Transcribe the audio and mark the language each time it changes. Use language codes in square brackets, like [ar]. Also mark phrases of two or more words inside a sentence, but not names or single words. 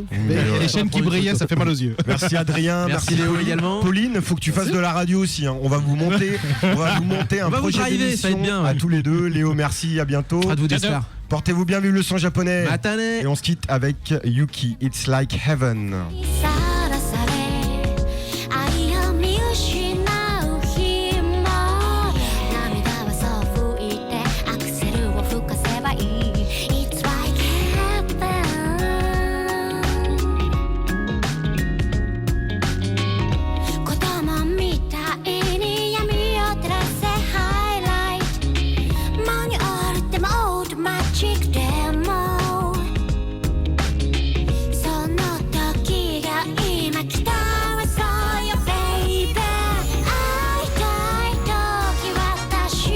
[fr] Mais les chaînes qui brillaient, ça fait mal aux yeux. Merci Adrien, Merci Léo Pauline. également. Pauline, faut que tu fasses de la radio aussi. Hein. On va vous monter un projet driver, ça va être d'émission bien, ouais. à tous les deux. Léo, merci, à bientôt. À vous d'espoir. Portez-vous bien, vive le son japonais. Matane. Et on se quitte avec Yuki, It's Like Heaven. [ja] さらされ愛を見失う日も涙はそう拭いてアクセルを吹かせばいい [en] It's like heaven [ja] 子供みたいに闇を照らせハイライトマニュアルでもオートマチックでもその時が今来たわそうよベイベー会いたい時私